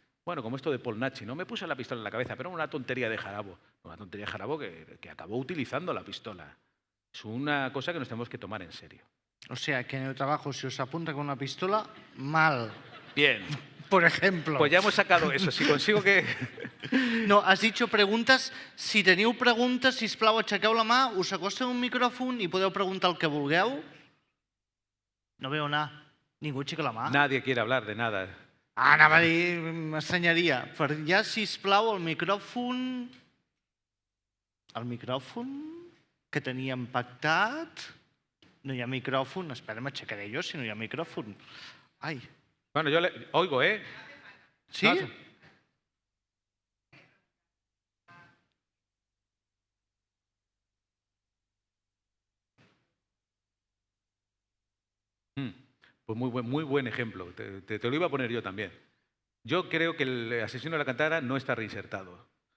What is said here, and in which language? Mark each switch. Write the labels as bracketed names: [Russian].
[Spanish] Bueno, como esto de Paul Nachi, ¿no? Me puse la pistola en la cabeza, pero era una tontería de Jarabo. Una tontería de Jarabo que acabó utilizando la pistola. Es una cosa que nos tenemos que tomar en serio. O sea, que en el trabajo, si os apunta con una pistola, mal. Bien. Por ejemplo. Pues ya hemos sacado eso. Si consigo que... No, has dicho preguntes. [Catalan] Si teniu preguntes, sisplau, aixequeu la mà, us acosteu un micròfon i podeu preguntar el que vulgueu. No veu anar. Ningú aixeca la mà. [Spanish] Nadie quiere hablar de nada. [Catalan] Ah, anava a dir, m'assenyaria. Per allà, sisplau, el micròfon... El micròfon que teníem pactat... No hi ha micròfon. Espera, m'aixecaré jo si no hi ha micròfon. Ai. [Spanish] Bueno, yo le oigo, ¿eh? Sí? No, Pues muy buen ejemplo. Te lo iba a poner yo también. Yo creo que el asesino de la katana no está reinsertado.